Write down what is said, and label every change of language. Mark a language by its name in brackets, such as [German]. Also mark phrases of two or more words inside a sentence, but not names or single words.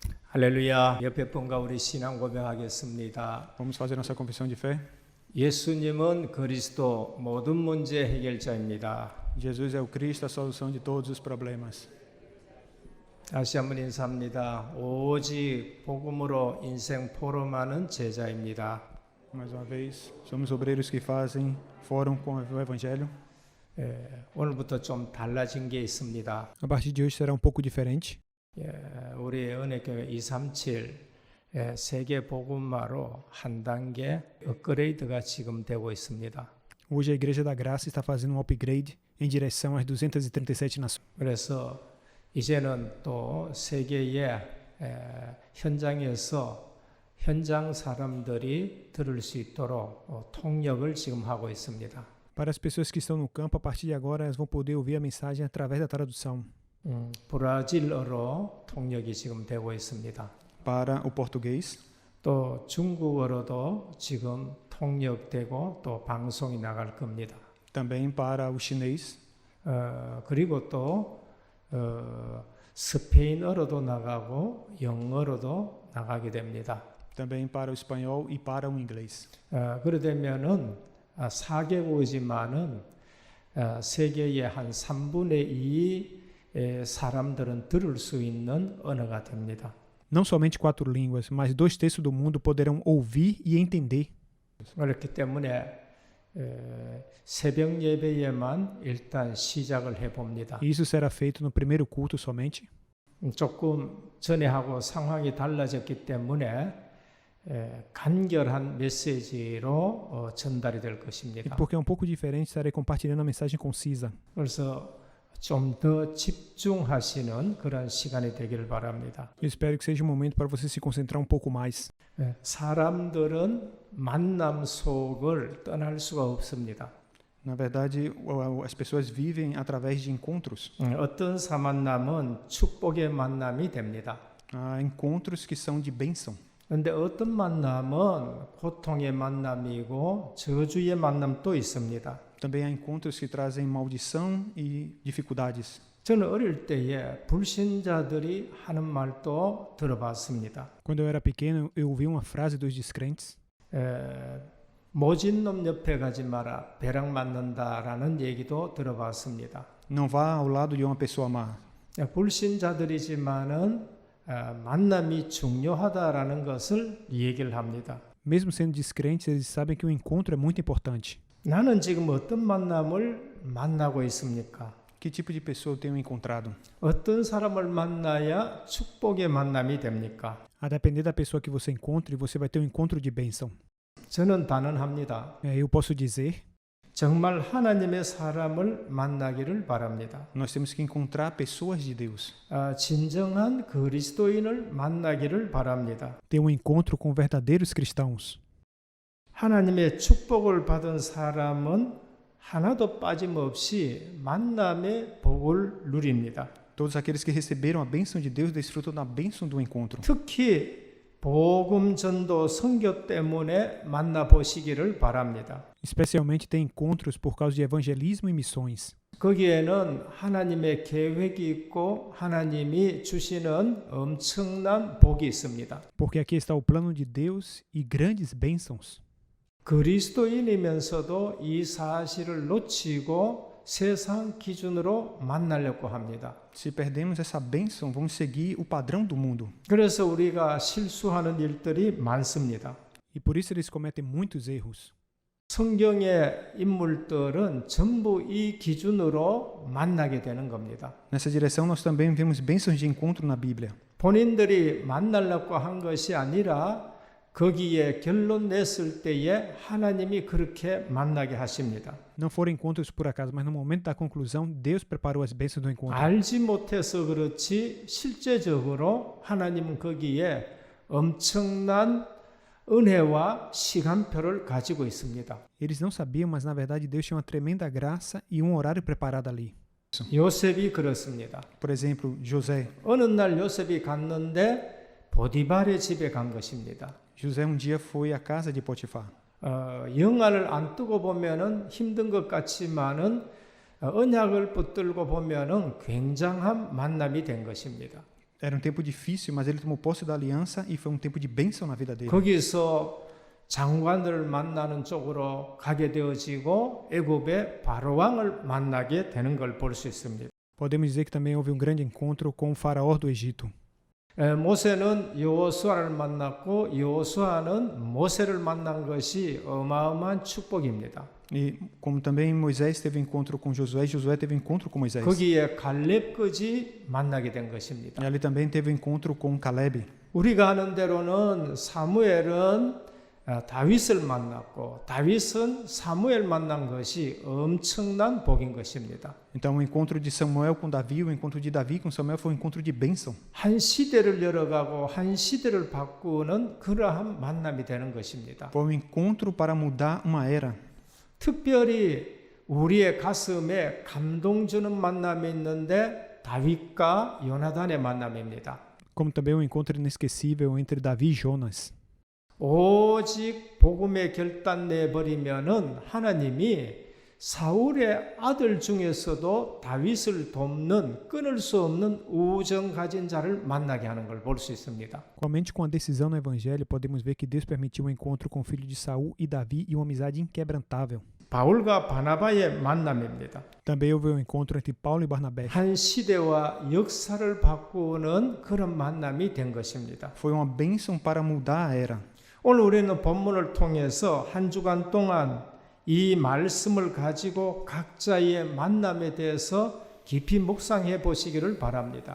[Korean] 할렐루야. 옆에 분과 우리 신앙 고백하겠습니다. [Portuguese] Vamos fazer nossa confissão de fé. [Korean] 예수님은 그리스도 모든 문제 해결자입니다. [Portuguese] Jesus é o Cristo, a solução de todos os problemas. [Korean] 다시 한번 인사합니다. 오직 복음으로 인생 포럼하는 제자입니다. [Portuguese] Mais uma vez, somos obreiros que fazem fórum com o Evangelho. [Korean] 오늘부터 좀 달라진 게 있습니다. [Portuguese] A partir de hoje será um pouco diferente. [Korean] 우리 은혜교회 237 세계 복음화로 한 단계 업그레이드가 지금 되고 있습니다. [Portuguese] Hoje a Igreja da Graça está fazendo um upgrade em direção às 237 nações. [Korean] 그래서 이제는 또 세계의 현장에서 현장 사람들이 들을 수 있도록 통역을 지금 하고 있습니다. [Portuguese] Para as pessoas que estão no campo, a partir de agora elas vão poder ouvir a mensagem através da tradução. [Korean] 브라질어로 통역이 지금 되고 있습니다. [Portuguese] Para o português, [Korean] 또 중국어로도 지금 통역되고 또 방송이 나갈 겁니다. [Portuguese] também para o chinês, [Korean] 그리고 또 스페인어로도 나가고 영어로도 나가게 됩니다. [Portuguese] também para o espanhol e para o inglês. [Korean] 그러되면은 4개국이지만은 세계의 한 3분의 2 사람들은 들을 수 있는 언어가 됩니다. [Portuguese] Não somente 4 línguas, mas 2/3 do mundo poderão ouvir e entender. [Korean] 그렇기 때문에 새벽 예배에만 일단 시작을 해봅니다. [Portuguese] Isso será feito no primeiro culto somente. [Korean] 조금 전에 하고 상황이 달라졌기 때문에 간결한 메시지로 전달이 될 E 것입니다. [Portuguese] porque é um pouco diferente, estarei compartilhando a mensagem concisa. [Korean] 그래서 좀 더 집중하시는 그런 시간이 되기를 바랍니다. [Portuguese] Eu espero que seja um momento para você se concentrar um pouco mais. [Korean] 사람들은 만남 속을 떠날 수가 없습니다. [Portuguese] Na verdade, as pessoas vivem através de encontros. [Korean] 어떤 만남은 축복의 만남이 됩니다. [Portuguese] Há encontros que são de bênção. [Korean] 그런데 어떤 만남은 고통의 만남이고 저주의 만남도 있습니다. [Portuguese] Também há encontros que trazem maldição e dificuldades. [Korean] 저는 어릴 때에 불신자들이 하는 말도 들어봤습니다. [Portuguese] Quando eu era pequeno, eu ouvi uma frase dos descrentes. [Korean] 모진 놈 옆에 가지 마라. 배랑 맞는다라는 얘기도 들어봤습니다. [Portuguese] Não vá ao lado de uma pessoa má. [Korean] 불신자들이지만은 만남이 중요하다라는 것을 얘기를 합니다. [Portuguese] Mesmo sendo descrentes, eles sabem que o encontro é muito importante. [Korean] 나는 지금 어떤 만남을 만나고 있습니까? [Portuguese] Que tipo de pessoa eu tenho encontrado? [Korean] 어떤 사람을 만나야 축복의 만남이 됩니까? [Portuguese] A depender da pessoa que você encontre, você vai ter um encontro de bênção. [Korean] 저는 단언합니다. [Portuguese] Eu posso dizer, [Korean] 정말 하나님의 사람을 만나기를 바랍니다. [Portuguese] nós temos que encontrar pessoas de Deus. [Korean] 진정한 그리스도인을 만나기를 바랍니다. [Portuguese] Ter um encontro com verdadeiros cristãos. [Korean] 하나님의 축복을 받은 사람은 하나도 빠짐없이 만남의 복을 누립니다. [Portuguese] Todos aqueles que receberam a bênção de Deus desfrutam da bênção do encontro. [Korean] 특히 복음 전도 선교 때문에 만나보시기를 바랍니다. [Portuguese] Especialmente tem encontros por causa de evangelismo e missões. [Korean] 거기에는 하나님의 계획이 있고 하나님이 주시는 엄청난 복이 있습니다. [Portuguese] Porque aqui está o plano de Deus e grandes bênçãos. [Korean] 그리스도인이면서도 이 사실을 놓치고 세상 기준으로 만나려고 합니다. [Portuguese] Se perdemos essa bênção, vamos seguir o padrão do mundo. [Korean] 그래서 우리가 실수하는 일들이 많습니다. [Portuguese] E por isso eles cometem muitos erros. [Korean] 성경의 인물들은 전부 이 기준으로 만나게 되는 겁니다. [Portuguese] Nessa direção, nós também vemos bênçãos de encontro na Bíblia. [Korean] 본인들이 만나려고 한 것이 아니라 거기에 결론 냈을 때에 하나님이 그렇게 만나게 하십니다. [Portuguese] Não foram encontros por acaso, mas no momento da conclusão, Deus preparou as bênçãos do encontro. [Korean] 알지 못해서 그렇지 실제적으로 하나님은 거기에 엄청난 은혜와 시간표를 가지고 있습니다. [Portuguese] Eles não sabiam, mas na verdade Deus tinha uma tremenda graça e um horário preparado ali. [Korean] 요셉이 그렇습니다. [Portuguese] Por exemplo, José. [Korean] 어느 날 요셉이 갔는데 보디발의 집에 간 것입니다. [Portuguese] José um dia foi à casa de Potifar. [Korean] 영화를 안 뜨고 보면은 힘든 것 같지만은 언약을 붙들고 보면은 굉장한 만남이 된 것입니다. [Portuguese] Era tempo difícil, mas ele tomou posse da aliança e foi tempo de bênção na vida dele. [Korean] 거기서 장관들을 만나는 쪽으로 가게 되어지고 애굽의 바로 왕을 만나게 되는 걸 볼 수 있습니다. [Portuguese] Podemos dizer que também houve grande encontro com o faraó do Egito. [Korean] 모세는 여호수아를 만났고 여호수아는 모세를 만난 것이 어마어마한 축복입니다. [Portuguese] E como também Moisés teve encontro com Josué, Josué teve encontro com Moisés. [Korean] 거기에 갈렙까지 만나게 된 것입니다. [Portuguese] E ali também teve encontro com Caleb. [Korean] 우리가 아는 대로는 사무엘은 다윗을 만났고 다윗은 사무엘 만난 것이 엄청난 복인 것입니다. [Portuguese] Então o encontro de Samuel com Davi, o encontro de Davi com Samuel foi um encontro de bênção. [Korean] 한 시대를 열어가고 한 시대를 바꾸는 그러한 만남이 되는 것입니다. [Portuguese] Foi um encontro para mudar uma era. [Korean] 특별히 우리의 가슴에 감동 주는 만남이 있는데 다윗과 요나단의 만남입니다. [Portuguese] Como também um encontro inesquecível entre Davi e Jonas. [Korean] 오직 복음에 결단 내버리면은 하나님이 사울의 아들 중에서도 다윗을 돕는 끊을 수 없는 우정 가진 자를 만나게 하는 걸 볼 수 있습니다. [Portuguese] Somente com a decisão no evangelho podemos ver que Deus permitiu um encontro com o filho de Saul e Davi e uma amizade inquebrantável. [Korean] 바울과 바나바의 만남입니다. [Portuguese] Também houve um encontro entre Paulo e Barnabé. [Korean] 한 시대와 역사를 바꾸는 그런 만남이 된 것입니다. [Portuguese] Foi uma bênção para mudar a era. [Korean] 오늘 우리는 본문을 통해서 한 주간 동안 이 말씀을 가지고 각자의 만남에 대해서 깊이 묵상해 보시기를 바랍니다.